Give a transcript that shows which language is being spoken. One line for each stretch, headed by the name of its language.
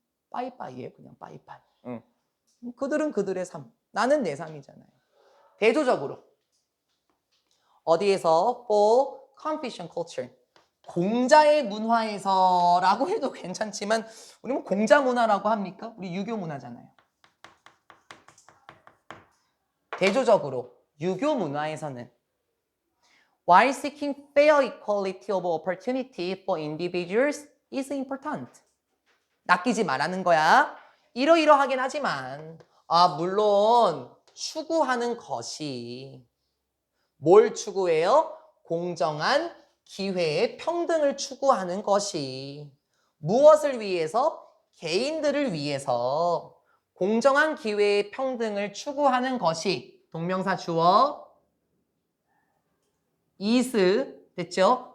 Korean: 빠이빠이예요. 그냥 빠이빠이. 그들은 그들의 삶. 나는 내 삶이잖아요. 대조적으로 어디에서?
English: For Confucian culture.
Korean: 공자의 문화에서라고 해도 괜찮지만 우리 뭐 공자 문화라고 합니까? 우리 유교 문화잖아요. 대조적으로 유교 문화에서는
English: While seeking fair equality of opportunity for individuals is important.
Korean: 낚이지 말라는 거야. 이러이러하긴 하지만 물론 추구하는 것이 뭘 추구해요? 공정한 기회의 평등을 추구하는 것이. 무엇을 위해서? 개인들을 위해서 공정한 기회의 평등을 추구하는 것이 동명사 주어 is 됐죠?